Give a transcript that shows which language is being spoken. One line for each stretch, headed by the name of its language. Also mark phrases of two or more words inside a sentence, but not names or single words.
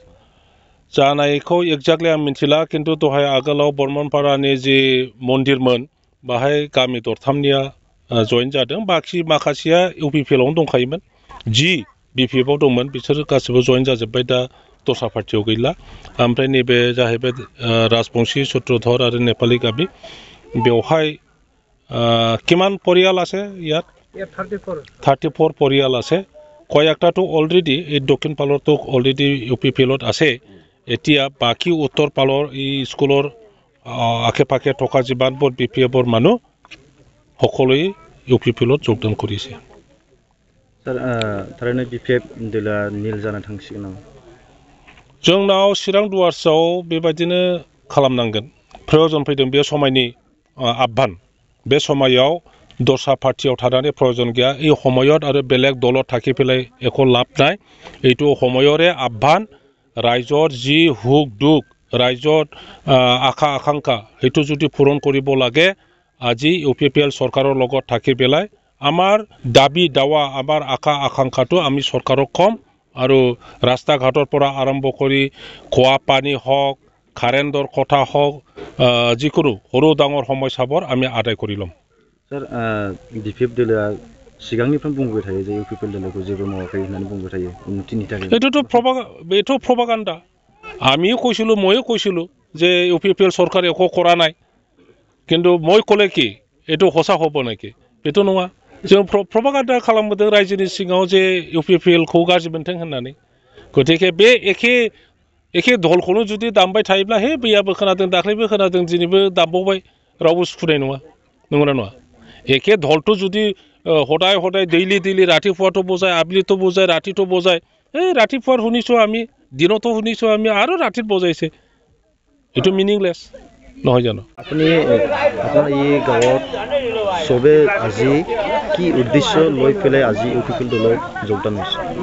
Bodo: जानायखौ एक्जाक्टलि आं मिथिला खिन्थु दहाय आगोलाव बर्मनपारानि जि मन्दिरमोन बाहाय गामि दरथामनिया जइन जादों बाखि माखासेया इउपिपिएलआवनो दंखायोमोन जि बिपिएफआव दंमोन बिसोर गासिबो जइन जाजोब्बाय दा दस्रा पार्टियाव गैला ओमफ्राय नैबे जाहैबाय राजबंशी सूत्रधर आरो नेपाली गामि बेवहाय किमान परियाल
Assamese: আছে ইয়াত 34 परियाल আছে কয়েকটাতো অলরেডি এই দক্ষিণ পালৰতো অলরেডি ইউপিপিএলত আছে এতিয়া বাকি উত্তৰ পালৰ এই স্কুলৰ আশে-পাশে থকা যিমানবোৰ বিপিএফৰ মানুহ সকলোৱে ইউপিপিএলত যোগদান কৰিছে
Bodo: স্যার थारैनो बिपिएफ दला नील जाना थांसिगोन नामा जोंनाव चिरां दुवार्सआव बेबायदिनो खालामनांगोन प्रयोजन फैदों बे समायनि आह्वान बे समायाव दस्रा पार्टियाव थानानै प्रयोजन गैया
Assamese: এই সময়ত আৰু বেলেগ দলত থাকি পেলাই একো লাভ নাই এইটো সময়ৰে আহ্বান ৰাইজৰ যি হুক দুখ ৰাইজৰ আশা আকাংক্ষা সেইটো যদি পূৰণ কৰিব লাগে আজি ইউপিপিএল চৰকাৰৰ লগত থাকি পেলাই আমাৰ দাবী দাৱা আমাৰ আশা আকাংক্ষাটো আমি চৰকাৰক কম আৰু ৰাস্তা ঘাটৰ পৰা আৰম্ভ কৰি খোৱা পানী হওক কাৰেণ্টৰ কথা হওক যিকোনো সৰু ডাঙৰ সমস্যাবোৰ আমি আদায় কৰি ল'ম
Bodo: স্যার বিপিএফ দলা सिगांनिफ्राय बुंबाय थायो जे इउपिपिएल दलखौ जेबो मावाखै होननानै बुंबाय थायो उन्नतिनि थाखाय
Assamese: এটো প্ৰপাগাণ্ডা आमिও কৈছিলো মইও কৈছিলো যে ইউপিপিএল চৰকাৰ একো কৰা নাই কিন্তু মই ক'লে কি এটো সঁচা হ'ব নেকি
Bodo: बेथ' नङा जों प्रपागान्डा खालामबोदों रायजोनि सिङाव जे इउपिपिएलखौ गाज्रि मोनथों होननानै गतिके बे एखे दलखौनो जुदि दामबाय थायोब्ला हे बैयाबो खोनादों दाख्लैबो खोनादों दिनैबो दामबावबाय रावबो सुखुनाय नङा नंगौना नङा एखे
Assamese: दलটো যদি হদায় হদায় ডেইলি ৰাতিপুৱাটো বজায় আবেলিটো বজায় ৰাতিটো বজায় এই ৰাতিপুৱাৰ শুনিছো আমি দিনতো শুনিছো আমি আৰু ৰাতিত বজাইছে এটো মিনিংলেছ নহয় জানো আপুনি আপোনাৰ এই গাঁৱত সবে আজি কি উদ্দেশ্য লৈ পেলাই আজি ইউপিপিএল দলত যোগদান হৈছে